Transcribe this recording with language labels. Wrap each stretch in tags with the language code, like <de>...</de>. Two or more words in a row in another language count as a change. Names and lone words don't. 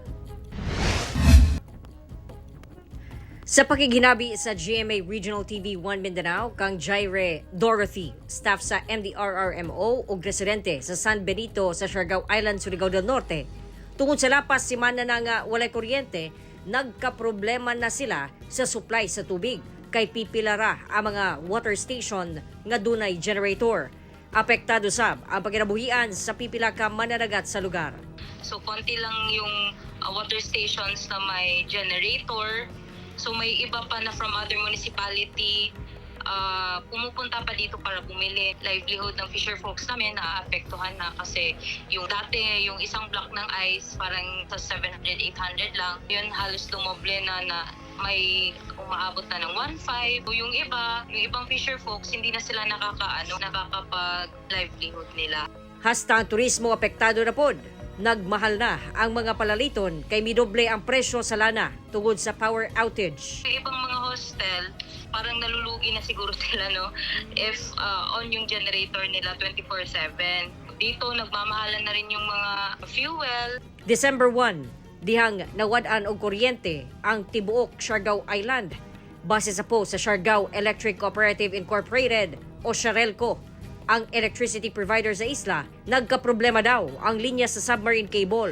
<ceb>Sa pakiginabi sa GMA Regional TV 1 Mindanao, kang Jaire Dorothy, staff sa MDRRMO ug residente sa San Benito sa Siargao Island, Surigao del Norte, tungod sa lapas si mana na nga walay kuryente, nagkaproblema na sila sa supply sa tubig kay pipilara ang mga</ceb> <en>water station</en> <ceb>nga dunay generator. Apektado sab ang pagkinabuhian sa pipila ka mananagat sa lugar.</ceb> <tl>So konti lang yung</tl> <en>water stations</en> <tl>na may generator. So may iba pa na</tl> <en>from other municipality</en> <tl>pumupunta pa dito para bumili. Livelihood ng</tl> <en>fisher folks</en> <tl>namin naapektuhan na kasi yung dati, yung isang block ng ice parang sa 700-800 lang. Yun halos lumoble na may umaabot na ng 1.5. Yung ibang</tl> <en>fisher folks</en> <tl>hindi na sila nakakapag-livelihood nila.</tl> <ceb>Hasta ang turismo apektado na pod. Nagmahal na ang mga palaliton kay midoble ang presyo sa lana tungod sa</ceb> <en>power outage.</en> <tl>Yung ibang mga hostel, parang nalulugi na siguro sila, no?</tl> <en>If on</en> <tl>yung generator nila 24/7. Dito, nagmamahalan na rin yung mga fuel.</tl> <ceb>December 1, dihang nawad-an og kuryente ang tibuok Siargao Island. Base sa post sa Siargao Electric Cooperative Incorporated o Siarelco, ang electricity provider sa isla, nagkaproblema daw ang linya sa</ceb> <en>submarine cable.</en>